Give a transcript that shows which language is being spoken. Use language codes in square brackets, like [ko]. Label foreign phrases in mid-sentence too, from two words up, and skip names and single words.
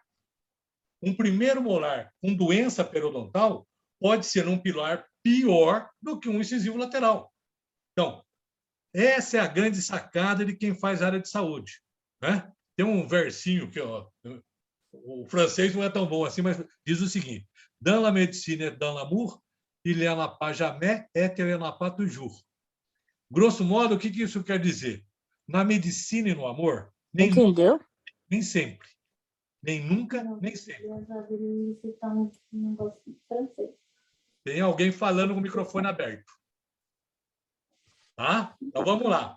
[pt] Um primeiro molar com doença periodontal pode ser um pilar pior do que um incisivo lateral. Então, essa é a grande sacada de quem faz área de saúde, né? Tem um versinho que, ó, o francês não é tão bom assim, mas diz o seguinte: [fr] dans la médecine et dans l'amour, il n'y en a pas jamais et il n'y en a pas toujours. [pt] Grosso modo, o que isso quer dizer? Na medicina e no amor, nem Entendeu? nunca, nem sempre. Nem nunca, nem sempre. Tem alguém falando com o microfone aberto. Tá? Então, vamos lá.